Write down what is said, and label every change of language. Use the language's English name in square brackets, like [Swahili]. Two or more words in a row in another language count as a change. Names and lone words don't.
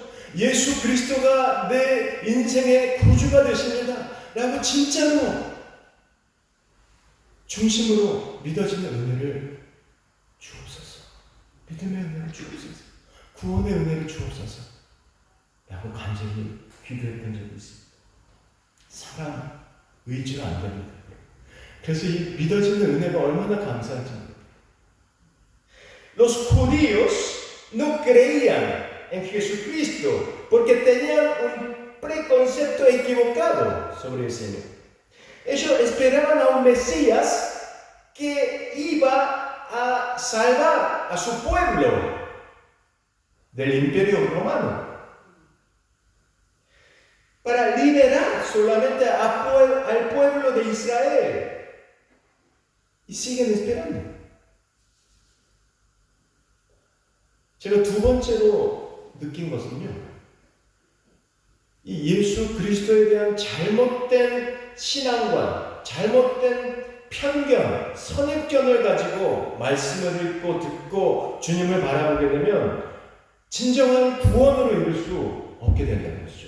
[Korean] 예수 그리스도가 내 인생의 구주가 되십니다 라고 진짜로 중심으로 믿어지는 은혜를 주옵소서. 믿음의 은혜를 주옵소서. 구원의 은혜를 주옵소서 라고 간절히 기도했던 적이 있습니다. 사람 의지가 안 됩니다. 그래서 이 믿어지는 은혜가 얼마나 감사한지. [Spanish] Los judíos no creían en Jesucristo porque tenían un preconcepto equivocado sobre el Señor. Ellos esperaban a un Mesías que iba a salvar a su pueblo del imperio romano, para liberar solamente al pueblo de Israel. Y siguen esperando. [Korean] 제가 두 번째로 느낀 것은요, 이 예수 그리스도에 대한 잘못된 신앙관, 잘못된 편견, 선입견을 가지고 말씀을 읽고 듣고 주님을 바라보게 되면 진정한 구원으로 이룰 수 없게 된다는 것이죠.